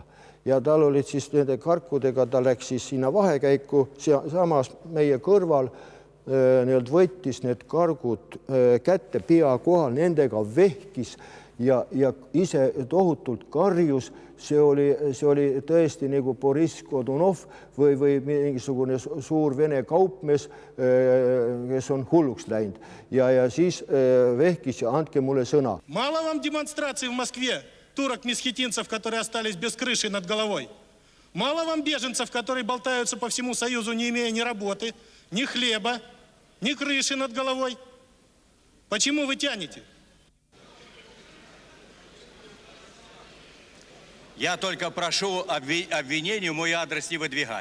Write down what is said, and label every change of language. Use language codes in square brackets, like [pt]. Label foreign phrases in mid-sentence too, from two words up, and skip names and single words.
[et] Ja tal olid siis nende karkudega, ta läks siis sinna vahekäiku, samas meie kõrval võttis need kargud kätte pea kohal, nendega vehkis ja ise tohutult karjus. See oli tõesti nagu Boris Godunov või mingisugune suur vene kaupmees, kes on hulluks läinud. Ja siis vehkis ja andke mulle sõna. [ru] Мало вам демонстраций в Москве турок-месхетинцев, которые остались без крыши над головой? Мало вам беженцев, которые болтаются по всему Союзу, не имея ни работы, ни хлеба, ни крыши над головой? Почему вы тянете? Я только прошу обвинению мой адрес не выдвигать.